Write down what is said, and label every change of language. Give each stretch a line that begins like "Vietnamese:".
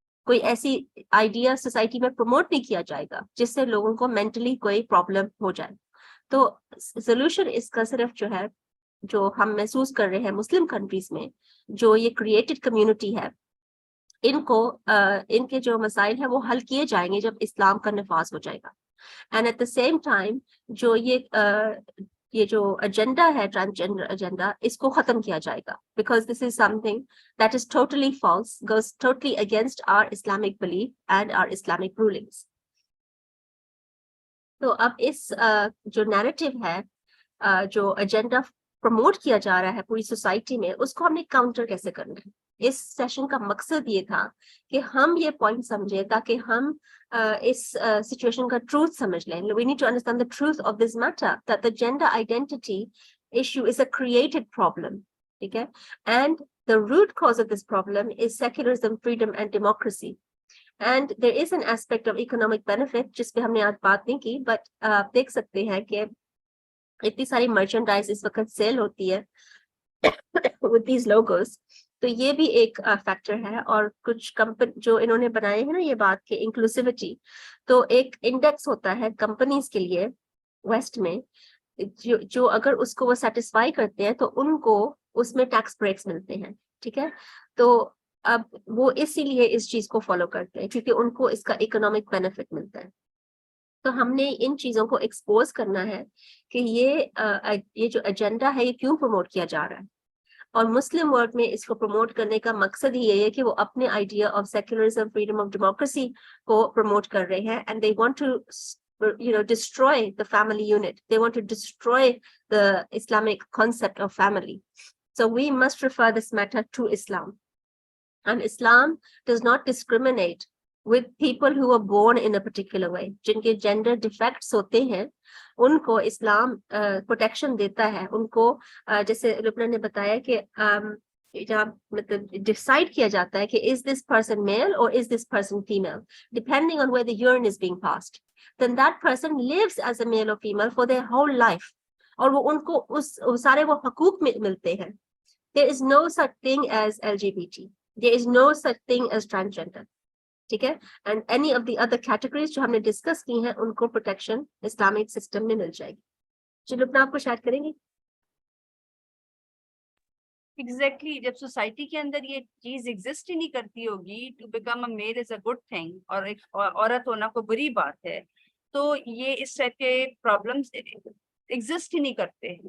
Urdu: کوئی ایسی idea society میں پروموٹ نہیں کیا جائے گا جس سے لوگوں کو مینٹلی کوئی پرابلم ہو جائے. تو سولوشن اس کا صرف جو ہے, جو ہم محسوس کر رہے ہیں مسلم کنٹریز میں, جو یہ کریٹڈ کمیونٹی ہے, ان کو ان کے جو مسائل ہیں وہ حل کیے جائیں گے جب اسلام کا نفاذ ہو جائے گا.
English: and at the same time
Urdu: جو یہ جو ایجنڈا ہے ٹرانسجینڈر ایجنڈا اس کو ختم کیا جائے گا,
English: because this is something that is totally false, goes totally against our Islamic belief and our Islamic rulings.
Urdu: تو اب اس جو نیریٹو ہے, جو ایجنڈا پروموٹ کیا جا رہا ہے پوری سوسائٹی میں, اس کو ہم نے کاؤنٹر کیسے کرنا ہے. اس سیشن کا مقصد یہ تھا کہ ہم یہ پوائنٹ سمجھے تاکہ ہم اس سچویشن کا ٹروتھ سمجھ لیں.
English: We need to understand the truth of this matter, that the gender identity issue is a created problem.
Urdu: ٹھیک ہے,
English: and the root cause of this problem is secularism, freedom and democracy. And there is an aspect of economic benefit
Urdu: جس پہ ہم نے آج بات نہیں کی, but آپ دیکھ سکتے ہیں کہ اتنی ساری مرچنڈائز اس وقت سیل ہوتی ہے
English: with these logos.
Urdu: تو یہ بھی ایک فیکٹر ہے. اور کچھ کمپنی جو انہوں نے بنائے ہیں نا یہ بات کہ انکلوسیوٹی, تو ایک انڈیکس ہوتا ہے کمپنیز کے لیے ویسٹ میں, جو اگر اس کو وہ سیٹسفائی کرتے ہیں تو ان کو اس میں ٹیکس بریکس ملتے ہیں. ٹھیک ہے, تو اب وہ اسی لیے اس چیز کو فالو کرتے ہیں کیونکہ ان کو اس کا اکنامک بینیفٹ ملتا ہے. تو ہم نے ان چیزوں کو ایکسپوز کرنا ہے کہ یہ جو ایجنڈا ہے یہ کیوں پروموٹ کیا جا رہا ہے. اور مسلم ورلڈ میں اس کو پروموٹ کرنے کا مقصد ہی یہ ہے کہ وہ اپنے idea of secularism, freedom of democracy کو پروموٹ کر رہے ہیں.
English: And they want to destroy the family unit. They want to destroy the Islamic concept of family. So we must refer this matter to Islam. And Islam does not discriminate with people who are born in a particular way.
Urdu: جن کے
English: gender defects
Urdu: ہوتے ہیں ان کو اسلام protection دیتا ہے. ان کو جیسے لبنہ نے بتایا کہ جہاں مطلب ڈیسائڈ کیا جاتا ہے کہ
English: is this person male or is this person female, depending on where the urine is being passed, then that person lives as a male or female for their whole life.
Urdu: اور وہ ان کو اس سارے وہ حقوق ملتے ہیں.
English: There is no such thing as LGBT. There is no such thing as transgender.
Urdu: ٹھیک ہے,
English: and any of the other categories
Urdu: جو ہم نے ڈسکس کی ہیں ان کو پروٹیکشن اسلامک سسٹم میں مل جائے گی. جو لبنہ آپ کو شیئر کریں گے. ایگزیکٹلی جب سوسائٹی کے اندر یہ چیز ایگزسٹ ہی نہیں کرتی ہوگی,
English: to become a male is a good thing,
Urdu: اور ایک عورت ہونا کوئی بری بات ہے, تو یہ اس طرح کے پرابلمس ایگزسٹ ہی نہیں کرتے.